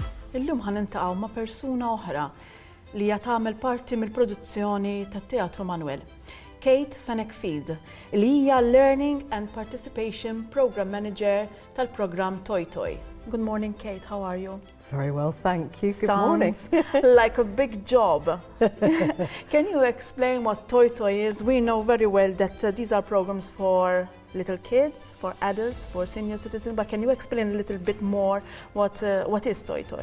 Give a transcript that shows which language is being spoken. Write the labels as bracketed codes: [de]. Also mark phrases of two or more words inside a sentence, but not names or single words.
[mt] Illum ħanintaqgħu ma' persuna oħra li hija tagħmel parti mill-produzzjoni tat-Teatru Manoel. Kate Fenekfield, li hija [en] Learning and Participation Program Manager [mt] tal-programm Toy Toy. [en] Good morning, Kate. How are you? Very well, thank you. Good morning. Like a big job. Can you explain what Toy Toy is? We know very well that these are programs for little kids, for adults, for senior citizens, but can you explain a little bit more what is Toy Toy?